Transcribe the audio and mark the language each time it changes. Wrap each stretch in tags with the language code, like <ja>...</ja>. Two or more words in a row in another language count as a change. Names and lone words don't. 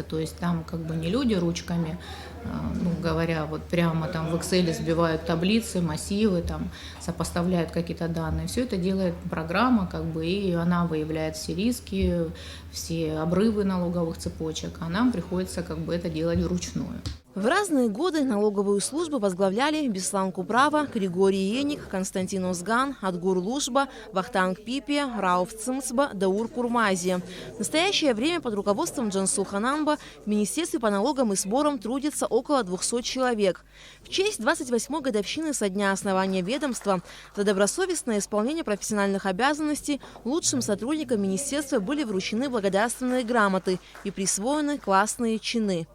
<ru>То есть там как бы не люди ручками, говоря, вот прямо там в Excel сбивают таблицы, массивы, там сопоставляют какие-то данные. Все это делает программа, и она выявляет все риски, все обрывы налоговых цепочек, а нам приходится это делать вручную. В разные годы налоговую службу возглавляли Беслан Куправа, Григорий Еник, Константин Озган, Адгур Лушба, Вахтанг Пипи, Рауф Цимцба, Даур Курмази. В настоящее время под руководством Джансуха Нанба в Министерстве по налогам и сборам трудится около 200 человек. В честь 28-й годовщины со дня основания ведомства за добросовестное исполнение профессиональных обязанностей лучшим сотрудникам министерства были вручены благодарственные грамоты и присвоены классные чины.</ru>